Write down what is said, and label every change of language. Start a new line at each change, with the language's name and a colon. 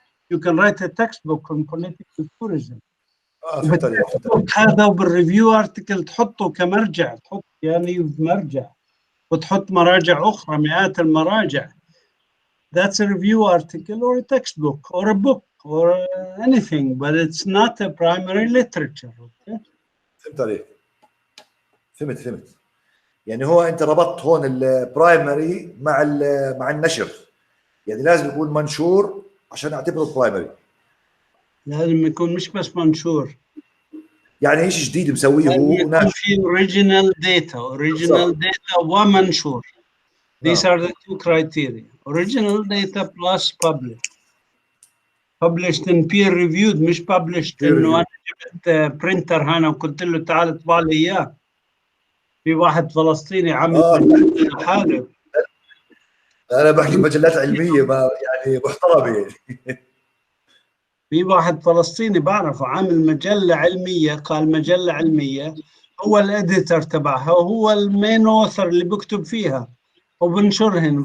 English: You can write a textbook on political tourism.
Arabic: فهمت عليك. هذا وبالريفيو ارتكل تحطه كمرجع، تحط يعني مرجع وتحط مراجع أخرى، مئات المراجع.
English: That's a review article or a textbook or a book or anything, but it's not a primary literature. Okay?
Arabic: فهمت عليك. فهمت. يعني هو انت ربطت هون البرايمري مع النشر، يعني لازم يكون منشور عشان اعتبره برايمري. لازم يكون مش بس منشور، يعني شيء جديد مسويه هو يكون في original data ومنشور.
English: These are the two criteria: original data plus published in peer reviewed،
Arabic: مش published انه انا جبت برينتر هنا وقلت له تعال اطبع لي اياه. في واحد فلسطيني عامل مجلة حاله. انا بحكي مجلات علميه ما يعني محترمه يعني. في واحد فلسطيني بعرفه عامل مجله علميه، قال مجله علميه، هو الاديتور تبعها وهو المين اوثر اللي بكتب فيها وبنشرهن.